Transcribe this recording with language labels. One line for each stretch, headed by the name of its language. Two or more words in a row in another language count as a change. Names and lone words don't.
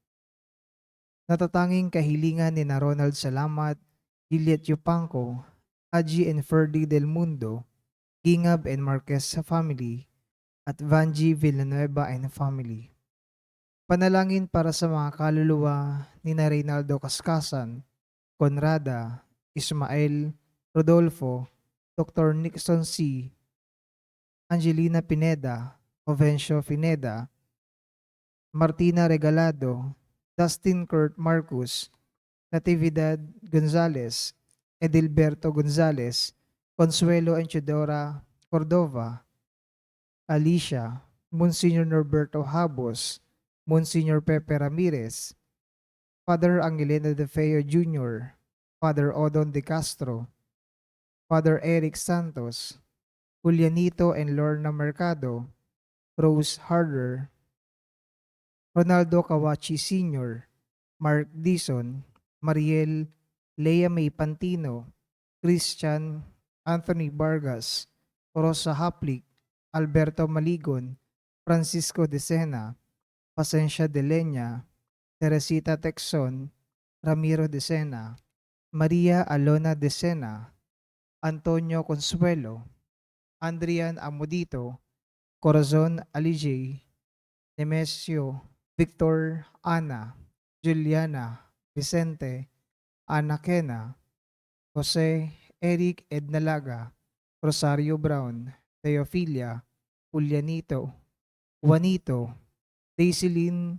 Filipino: Natatanging kahilingan ni na Ronald Salamat, Juliet Yupanco, Haji and Ferdy Del Mundo, Gingab and Marquez sa family, at Vanji Villanueva
English: and family.
Filipino: Panalangin para sa mga kaluluwa ni na Reynaldo Cascasan, Conrada, Ismael, Rodolfo, Dr. Nixon C., Angelina Pineda, Ovencio Pineda, Martina Regalado, Dustin Kurt Marcus, Natividad Gonzales, Edilberto Gonzales, Consuelo Enchidora Cordova, Alicia, Monsignor Norberto Habos, Monsignor Pepe Ramirez, Father Angelina de Feo Jr., Father Odon de Castro, Father Eric Santos, Julianito and Lorna Mercado, Rose Harder, Ronaldo Kawachi Sr., Mark Dison, Mariel Lea May Pantino, Christian Anthony Vargas, Rosa Haplik, Alberto Maligon, Francisco de Sena, Pasencia de Leña, Teresita Texon, Ramiro de Sena, Maria Alona de Sena, Antonio Consuelo, Andrian Amodito, Corazon Alijay, Nemesio, Victor, Ana, Juliana, Vicente, Ana Kena, Jose, Eric Ednalaga, Rosario Brown, Teofilia, Julianito, Juanito, Daisilin